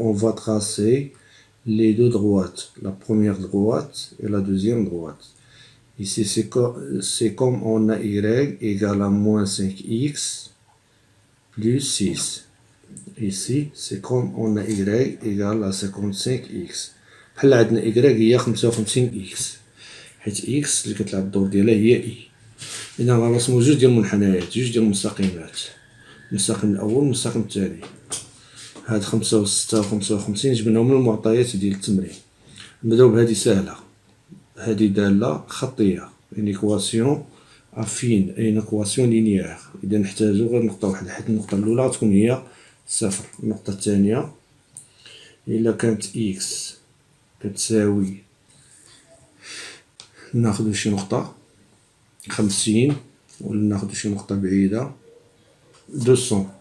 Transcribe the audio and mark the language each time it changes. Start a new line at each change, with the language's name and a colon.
French: On va tracer les deux droites, la première droite et la deuxième droite. Ici, c'est comme on a Y égale à moins 5X plus 6. Ici, c'est comme on a Y égale à 55X.
Arabic: بحال عندنا Y هي 55X. حيت X اللي كتلعب الدور ديالها هي I. إذا غنرسمو جوج ديال المنحنيات, جوج ديال المستقيمات. المستقيم الأول والمستقيم الثاني. هاد 5 و 6 و 55 جبناهم من المعطيات ديال التمرين. نبداو بهادي ساهلة. هادي دالة خطية.
French: une équation affine, une équation linéaire.
Arabic: إذا نحتاجو غير نقطة واحدة, حيت النقطة الأولى غتكون هي صفر. النقطة الثانية إلا كانت X كتساوي, ناخدو شي نقطة 50 ولا ناخدو شي نقطة بعيدة 200.